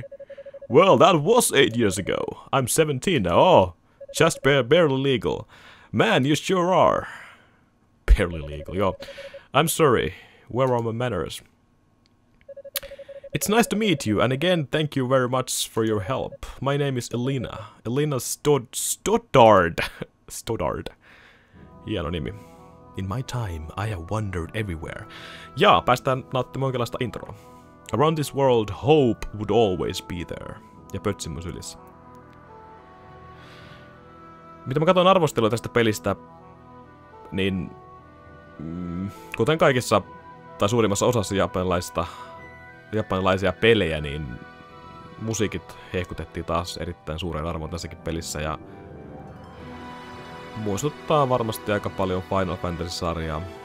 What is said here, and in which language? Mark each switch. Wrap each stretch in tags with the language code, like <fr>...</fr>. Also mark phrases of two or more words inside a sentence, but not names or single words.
<en>Well, that was 8 years ago. I'm 17 now. Oh, just barely legal. Man, you sure are. Barely legal, yo. I'm sorry. Where are my manners? It's nice to meet you, and again, thank you very much for your help. My name is Elina. Elina Stoddard.</en> <fi>Stoddard. Hieno nimi.</fi> <en>In my time, I have wandered everywhere.</en> <fi>Ja, päästään nauttimaan jonkinlaista introa.</fi> <en>Around this world, hope would always be there. Ja pötsimys ylissä.</en> <fi>Mitä mä katson arvostelua tästä pelistä, niin... kuten kaikissa, tai suurimmassa osassa japanilaisia pelejä, niin musiikit hehkutettiin taas erittäin suuren arvon tässäkin pelissä, ja muistuttaa varmasti aika paljon Final Fantasy-sarjaa.</fi>